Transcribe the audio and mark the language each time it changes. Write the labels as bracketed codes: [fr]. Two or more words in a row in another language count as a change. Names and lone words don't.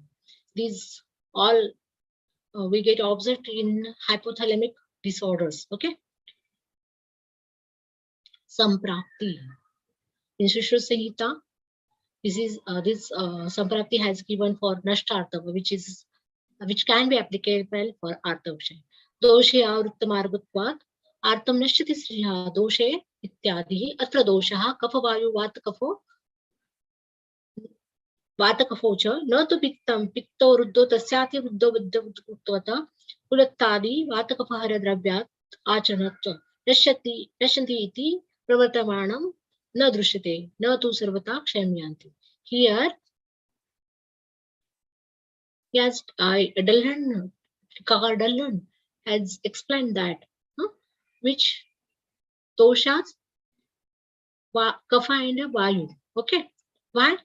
[en] These all we get observed in hypothalamic disorders. Okay. Samprapti. In Sushruta Samhita, this Samprapti has given for Nashtartava, which can be applicable for Artavakshaya. [sa] दोषे आवृतमार्गत्वात् आर्तं नश्यति स्रीह दोषे इत्यादि अत्र दोषाः कपवायु वातकफो च न तु पित्तं पित्तो रुद्धो तस्यति रुद्धो बुद्धवत कुलत्तादि वातकपहर द्रव्यात् अचनत्व नश्यन्ति इति प्रवर्तमानं न दृश्यते न तु सर्वत क्षयम्यन्ति. [en] Here, yes, Dalhan has explained that which doshas, kapha and vayu. Okay, why?